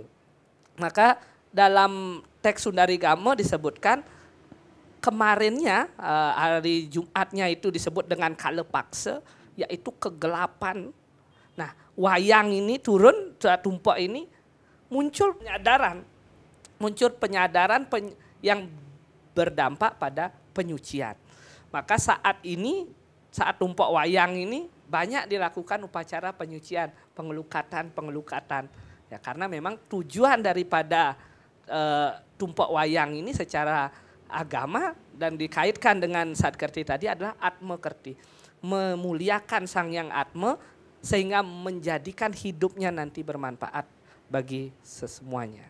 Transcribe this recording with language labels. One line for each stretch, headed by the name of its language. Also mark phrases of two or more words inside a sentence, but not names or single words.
Indonesian: Maka dalam teks Sundarigama disebutkan kemarinnya hari Jumatnya itu disebut dengan kala paksa, yaitu kegelapan. Nah, wayang ini turun, tumpak ini muncul penyadaran yang berdampak pada penyucian. Maka saat ini, saat tumpak wayang ini banyak dilakukan upacara penyucian, pengelukatan. Ya, karena memang tujuan daripada tumpak wayang ini secara agama dan dikaitkan dengan Satkerti tadi adalah Atma Kerti. Memuliakan Sang Hyang Atma sehingga menjadikan hidupnya nanti bermanfaat bagi semuanya.